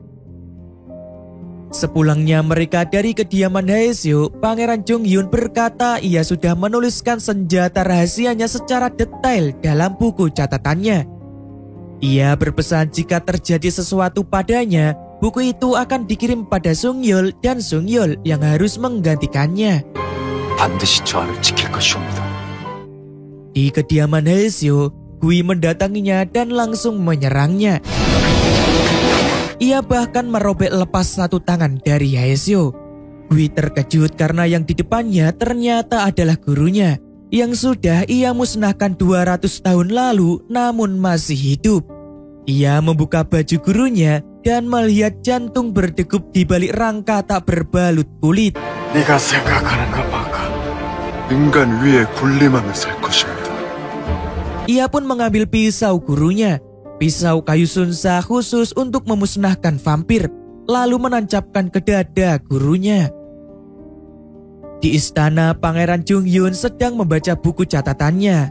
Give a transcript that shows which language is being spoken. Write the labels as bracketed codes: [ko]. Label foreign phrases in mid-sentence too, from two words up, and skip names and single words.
[id] Sepulangnya mereka dari kediaman Haeseo, Pangeran Jungyun berkata ia sudah menuliskan senjata rahasianya secara detail dalam buku catatannya. Ia berpesan jika terjadi sesuatu padanya, buku itu akan dikirim pada Sung Yeol dan Sung Yeol yang harus menggantikannya. [ko] 반드시 저 안을 지킬 것이옵니다. [id] Di kediaman Haeseo, Gui mendatanginya dan langsung menyerangnya. Ia bahkan merobek lepas satu tangan dari Haeseo. Gui terkejut karena yang di depannya ternyata adalah gurunya yang sudah ia musnahkan 200 tahun lalu namun masih hidup. Ia membuka baju gurunya dan melihat jantung berdegup di balik rangka tak berbalut kulit. [ko] 네가 생각하는 것만큼 인간 위에 군림하며 살 것입니다. [id] Ia pun mengambil pisau gurunya, pisau kayu sunsa khusus untuk memusnahkan vampir, lalu menancapkan ke dada gurunya. Di istana, Pangeran Jonghyun sedang membaca buku catatannya.